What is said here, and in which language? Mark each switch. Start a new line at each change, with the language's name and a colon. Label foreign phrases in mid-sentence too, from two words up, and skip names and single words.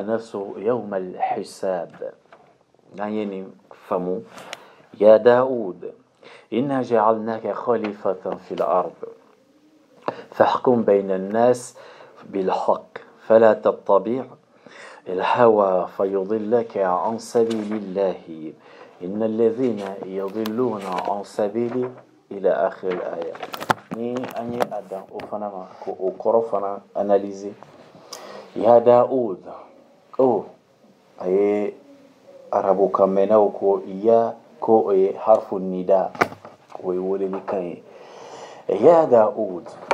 Arabic: نسوا يوم الحساب يعني فمو يا داود إنا جعلناك خليفة في الأرض فاحكم بين الناس بالحق فلا تتبع الهوى فيضلك عن سبيل الله إن الذين يضلون عن سبيلي إلى آخر الآية
Bambara: ni anyi adam o fana ma ko o kɔrɔ fana analyser ya Daoud a ye arabu kan mɛnnaw ko ya ko o ye
Arabic: حرف نداء
Bambara: o ye weleli kan ye ya Daoud